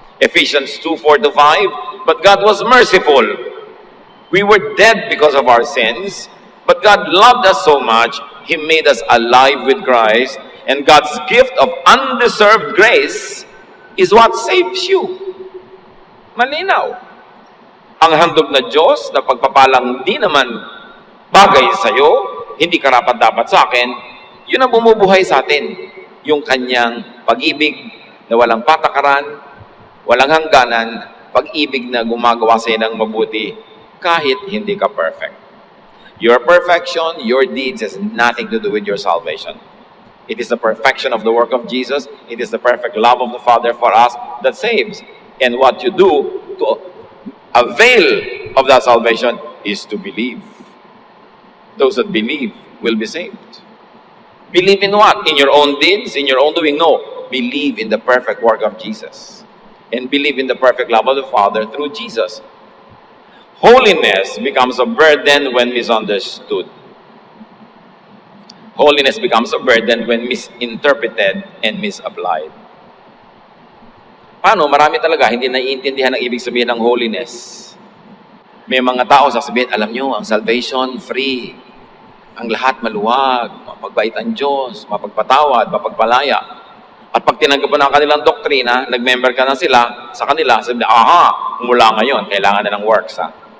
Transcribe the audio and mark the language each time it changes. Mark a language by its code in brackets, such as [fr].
[en] Ephesians 2:4-5, but God was merciful. We were dead because of our sins, but God loved us so much, He made us alive with Christ, and God's gift of undeserved grace is what saves you. [tl] Malinaw. Ang handog na Diyos na pagpapalang di naman bagay sa'yo, hindi karapat-dapat sa akin, yun ang bumubuhay sa atin. Yung kanyang pag-ibig na walang patakaran, walang hangganan, pag-ibig na gumagawa sa'yo ng mabuti kahit hindi ka perfect. [en] Your perfection, your deeds has nothing to do with your salvation. It is the perfection of the work of Jesus. It is the perfect love of the Father for us that saves. And what you do to avail of that salvation is to believe. Those that believe will be saved. Believe in what? In your own deeds? In your own doing? No. Believe in the perfect work of Jesus. And believe in the perfect love of the Father through Jesus. Holiness becomes a burden when misunderstood. Holiness becomes a burden when misinterpreted and misapplied. [tl] Paano? Marami talaga hindi naiintindihan ang ibig sabihin ng holiness. May mga tao sasabihin, alam nyo, ang salvation, free. ang lahat maluwag, mapagbait ang Diyos, mapagpatawad, mapagpalaya. At pag tinanggap mo na ang kanilang doktrina, nag-member ka na sila sa kanila, sabi na, mula ngayon, kailangan na ng works, ha?